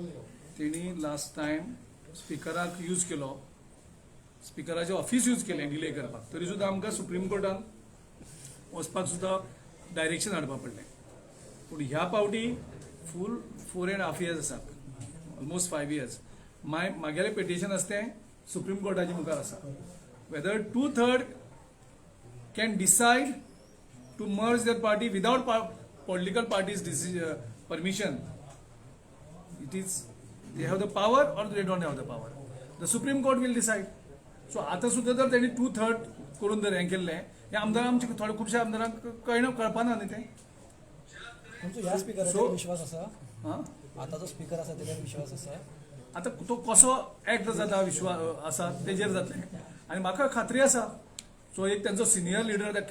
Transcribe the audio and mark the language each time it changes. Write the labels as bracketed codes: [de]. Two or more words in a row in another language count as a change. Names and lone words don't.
[kok] तेणी [en] last time [kok] स्पिकराक यूज केलो स्पिकराचें ऑफिस यूज केलें डिले करपाक तरी सुद्दां आमकां सुप्रीम कोर्टान वचपाक सुद्दां डायरेक्शन हाडपाक पडलें पूण ह्या पावटी [en] full 4.5 years [kok] आसा [en] almost 5 years [kok] म्हागेलें पेटिशन आसा तें सुप्रीम कोर्टाच्या मुखार आसा वेदर 2/3 [en] can decide to merge that party without political parties permission it is they have the power or they don't have the power the supreme court will decide so [kok] आता सुद्धा जर त्यांनी 2/3 करून जर हें केल्लें हे आमदार आमचे थोडे खुबशे आमदारांक कळपाना न्ही तें तुमचो ह्या स्पिकराचेर विश्वास आसा हां आतां जो स्पीकर आसा तेचेर विश्वास आसा आता तो कसो एक्ट जाता विश्वास आसा तेजेर जातलें आनी म्हाका खात्री आसा सो एक त्यांचो सिनियर लिडर त्या